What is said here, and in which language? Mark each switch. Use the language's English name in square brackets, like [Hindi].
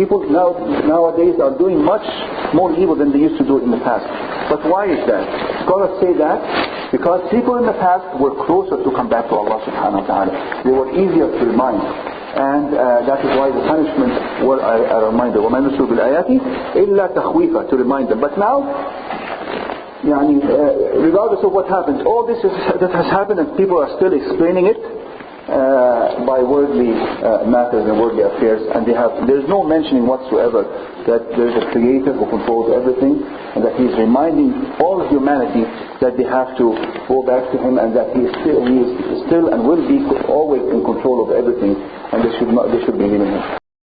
[English] People nowadays are doing much more evil than they used to do in the past. But why is that? Scholars say that because people in the past were closer to come back to Allah subhanahu wa ta'ala. They were easier to remind. And that is why the punishments were a reminder. [Arabic] وَمَا نُرْسِلُ بِالْآيَاتِ إِلَّا تَخْوِيفًا, [English] to remind them. But now, regardless of what happens, all this that has happened, and people are still explaining it by worldly matters and worldly affairs, and there's no mentioning whatsoever that there's a creator who controls everything, and that he's reminding all of humanity that they have to go back to him, and that he is still and will be always in control of everything, and they should believe in him.